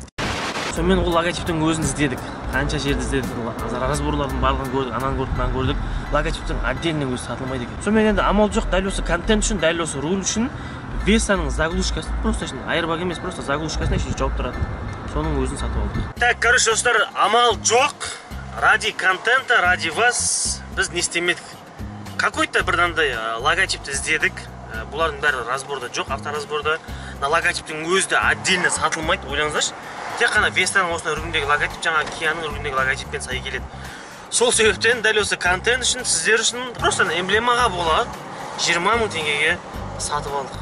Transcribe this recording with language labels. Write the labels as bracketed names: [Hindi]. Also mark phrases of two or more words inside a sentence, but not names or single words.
[Kazakh] Сонымен ол логотиптің өзін іздедік. Қанша жерді іздедік, разборлардың барлығын көрдік, ананы көрдік, мынаны көрдік. Логотиптің отдельный өзі сатылмайды екен. Сонымен енді амал жоқ, дәл осы контент үшін, дәл осы руль үшін Вестаның заглушкасы, просто айырбақ емес, просто заглушкасына еще жауап тұрады. Соның өзін сатып алдық. [Russian] Так, короче, [Kazakh] достар, амал жоқ. [Russian] Ради контента, ради вас [Kazakh] біз не істемедік. Какой-то бірдандай логотипті іздедік. Бұлардың бәрі разборда жоқ, авторазборда. Логотиптің өзі де отдельно сатылмайды, ойлаңыздаршы. Тек қана Вестаның осындай үлгіндегі логотип, жаңа Кияның үлгіндегі логотиппен сай келеді. Сол себептен дәл осы контент үшін, сіздер үшін просто эмблемаға болады 20 000 теңгеге сатып алдық.